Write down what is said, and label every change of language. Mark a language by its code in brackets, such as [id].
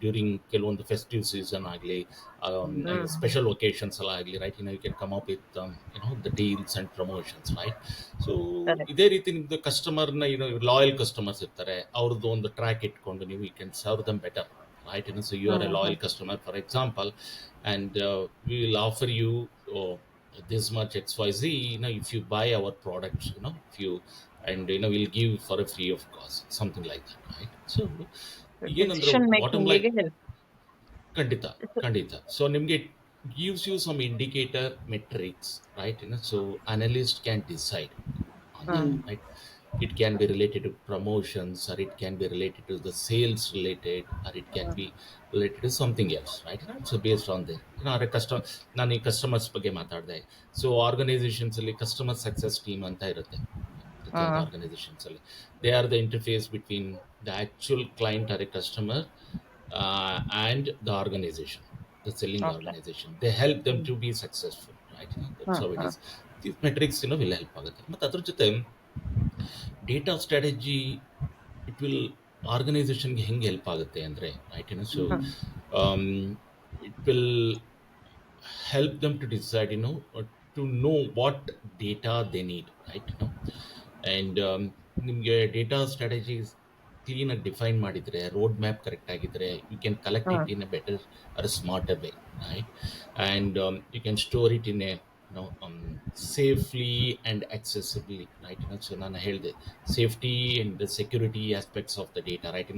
[en] During ಕೆಲವೊಂದು festive season ಆಗಲಿ, special occasions ಎಲ್ಲ ಆಗಲಿ, right. You can come up with the deals and promotions, right. So [kn] ಇದೇ ರೀತಿ ನಿಮ್ಮದು [en] ಕಸ್ಟಮರ್ನ loyal customers [kn] ಇರ್ತಾರೆ, ಅವ್ರದ್ದು ಒಂದು [en] Track ಇಟ್ಕೊಂಡು ನೀವು you can serve them better, right. So you are a loyal customer, for example, and we will offer you this much XYZ, if you buy our products, if you, and we'll give for a free of cost, something like that, right. So decision bottom making line ಗೆ help. [kn] ಖಂಡಿತ. [en] So ನಿಮಗೆ gives you some indicator metrics, right. So analyst can decide on that, right. It can be related to promotions, or it can be related to the sales related, or it can be related to something else, right. So based on that, [kn] ನಾನು ಈ customers ಬಗ್ಗೆ ಮಾತಾಡಿದೆ. [en] So organizations ಅಲ್ಲಿ customer success team ಅಂತ ಇರುತ್ತೆ ಪ್ರತಿಯೊಂದು ಆರ್ಗನೈಸೇಷನ್ಸ್ ಅಲ್ಲಿ. They are the interface between the actual client or a customer and the organization, the selling organization. They help them to be successful, right. That's how it is. These metrics will help ಆಗುತ್ತೆ. [kn] ಮತ್ತು ಅದ್ರ ಜೊತೆ [en] Data strategy it will ಆರ್ಗನೈಸೇಷನ್ಗೆ ಹೆಂಗೆ help ಆಗುತ್ತೆ ಅಂದರೆ, right. So it will help them to decide to know what data they need, right. And ನಿಮಗೆ data strategy ಕ್ಲೀನಾಗಿ define ಮಾಡಿದರೆ, road map correct ಆಗಿದ್ದರೆ, you can collect it in a better or smarter way, right. And you can store it in a safely and accessibly, right. So ನಾನು ಹೇಳಿದೆ safety and the security aspects of the data, right.